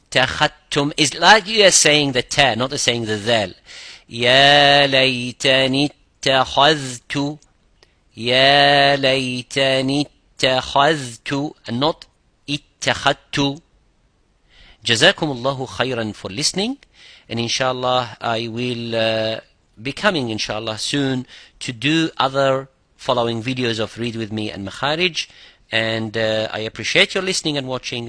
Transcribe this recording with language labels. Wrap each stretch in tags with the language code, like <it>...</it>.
<en>تَخَذْتُمْ is like you are saying the ta, not saying the dhal.</en> <ar>يا ليتني اتخذت, يا ليتني اتخذت,</ar> <en>and not</en> <ar>اتخذت. جزاكم الله خيرا</ar> <en>for listening, and inshallah I will be coming inshallah soon to do other following videos of Read With Me and Makharij. And I appreciate your listening and watching.</en>